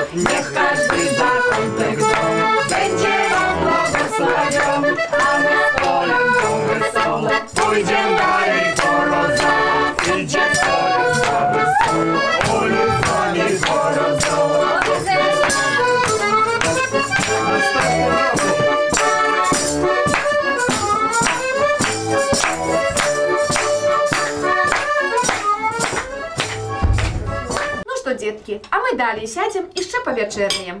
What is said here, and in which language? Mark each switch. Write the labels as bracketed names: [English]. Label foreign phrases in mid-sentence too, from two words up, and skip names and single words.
[Polish] Niech każdy zakątek domu będzie wam błogosławiony, a my z kolędą wesoło pójdziemy dalej po rozołach. Idzie kolęda wesoło, ulicami po rozołach. [Russian] Ну что, детки, а мы далее сядем и еще повечерняем.